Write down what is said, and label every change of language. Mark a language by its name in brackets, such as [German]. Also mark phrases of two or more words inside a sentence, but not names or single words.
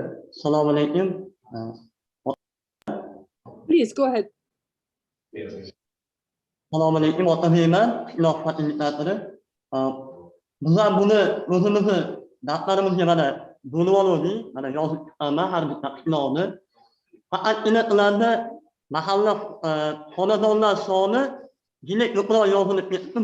[Uzbek] Assalomu alaykum. [English] Please go ahead. [Uzbek] Assalomu alaykum. Otahiyman, qishloq fasilitatori. Bizlar buni o'zimizni daftarimizga mana bo'lib oldik, mana yozib chiqqanman har bitta qishloqni. Faqatgina ularda mahalla xonadonlar soni juda ko'proq yozilib ketdi.